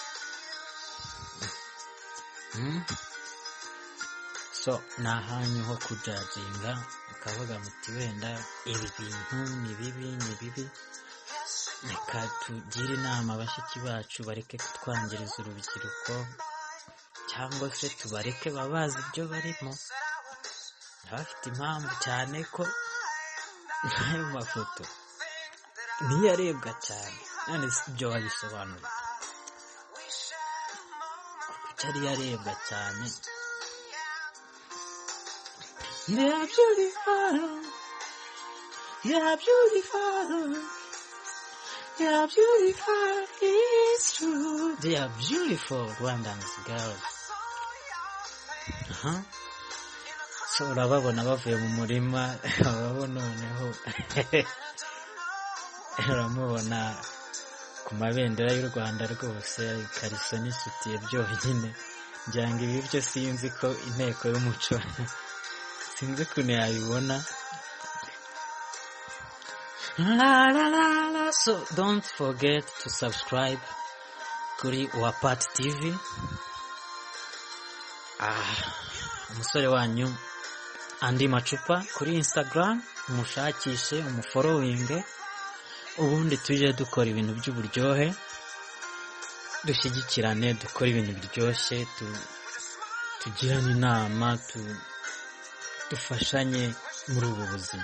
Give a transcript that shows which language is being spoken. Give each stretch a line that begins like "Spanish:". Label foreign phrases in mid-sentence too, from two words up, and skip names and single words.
Kinyarwanda: So ni ahanyu ho kujajinga, ukavuga muti wenda ibi bintu ni bibi, reka tugire inama bashiki bacu bareke kutwangiriza urubyiruko, cyangwa se tubareke babazi ibyo barimo. Bafite impamvu, cyane ko n'ayo mafoto niyo arebwa cyane. none si ibyo wabisobanura kuko ari yarebwa cyane.
English: They are beautiful, it's true. They are beautiful Rwandan girls.
Kinyarwanda: So urababona bavuye mu murima, urabona noneho uramubona ku mabendera y'u Rwanda rwose, ikariso n'isutiye byonyine. ngira ngo ibi byo sinzi ko inteko y'umuco sinzi ukuntu yabibona.
English: So don't forget to subscribe kuri Uwapart TV.
Kinyarwanda: Umusore wanyu Andi Macupa kuri Instagram, umushakishe, umufollowinge, ubundi tujye dukora ibintu by'uburyohe, dushyigikirane, dukora ibintu biryoshye, tugirane inama, dufashanye muri ubu buzima.